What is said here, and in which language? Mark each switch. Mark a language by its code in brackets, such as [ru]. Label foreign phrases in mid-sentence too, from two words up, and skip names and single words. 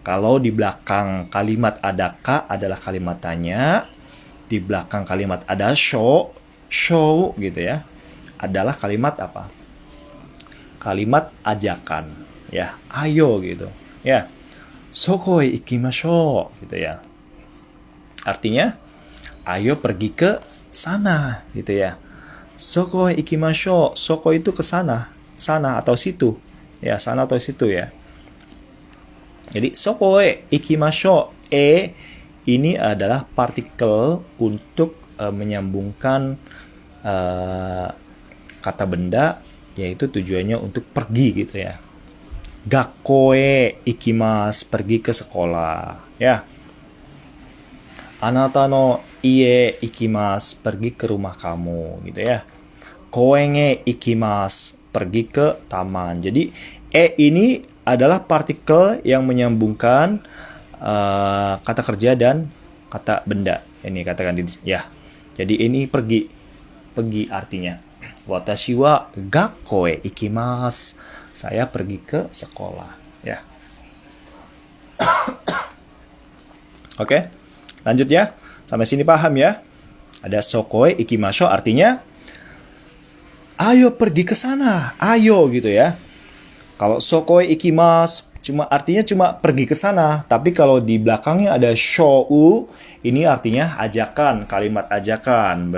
[id] Kalau di belakang kalimat ada ka adalah kalimat tanya, di belakang kalimat ada show gitu ya, adalah kalimat apa? Kalimat ajakan, ya, ayo gitu, ya. [ja] そこへ行きましょう [id] gitu ya. Artinya, ayo pergi ke sana gitu ya. [ja] そこへ行きましょう, [id] soko itu ke sana, sana atau situ, ya, sana atau situ ya. Jadi [ja] そこへ行きましょう, [id] ini adalah partikel untuk menyambungkan kata benda, yaitu tujuannya untuk pergi gitu ya. [ja] 学校へ行きます, [id] pergi ke sekolah ya. [ja] あなたの家行きます, [id] pergi ke rumah kamu gitu ya. [ja] 公園へ行きます, [id] pergi ke taman. Jadi ini adalah partikel yang menyambungkan kata kerja dan kata benda. Ini katakan ya. Jadi ini pergi artinya. [ja] 私は学校へ行きます. [id] Saya pergi ke sekolah ya. Oke, lanjut ya. Sampai sini paham ya? Ada [ja] そこへ行きましょう [id] artinya ayo pergi ke sana, ayo gitu ya. Kalau [ja] そこへ行きます [id] artinya cuma pergi ke sana, tapi kalau di belakangnya ada shou, ini artinya ajakan, kalimat ajakan.